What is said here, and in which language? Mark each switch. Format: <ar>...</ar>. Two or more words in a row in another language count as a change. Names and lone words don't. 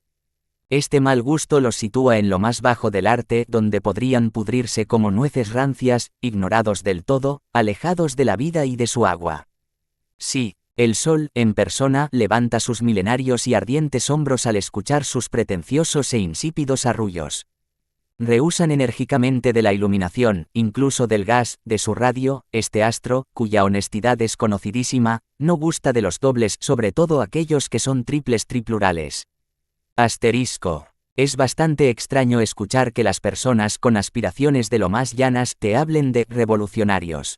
<es>Este mal gusto los sitúa en lo más bajo del arte, donde podrían pudrirse como nueces rancias, ignorados del todo, alejados de la vida y de su agua. Sí, el sol, en persona, levanta sus milenarios y ardientes hombros al escuchar sus pretenciosos e insípidos arrullos. Rehúsan enérgicamente de la iluminación, incluso del gas, de su radio, este astro, cuya honestidad es conocidísima, no gusta de los dobles, sobre todo aquellos que son triples triplurales. Asterisco. Es bastante extraño escuchar que las personas con aspiraciones de lo más llanas te hablen de revolucionarios.</es>